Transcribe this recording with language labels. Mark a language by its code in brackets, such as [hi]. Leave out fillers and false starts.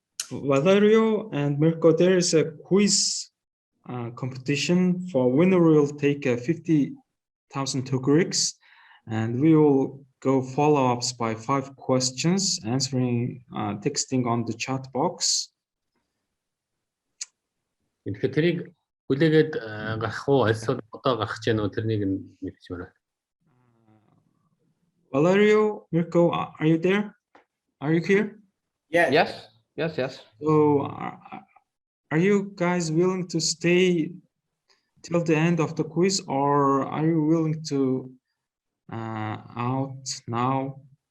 [en] Valerio and Mirko, there is a quiz competition. For winner will take 50,000 tugriks, and we will go follow-ups by 5 questions, answering, texting on the chat box. [mn] Тэгэхээр тэрийг хүлээгээд гарах уу? Эсвэл одоо гарах гэж байна уу? Тэрнийг нь мэдчих байна. [en] Valerio, Mirko, are you there? Are you here? Yeah. Yes. So, are you guys willing to stay till the end of the quiz, or are you willing to out now?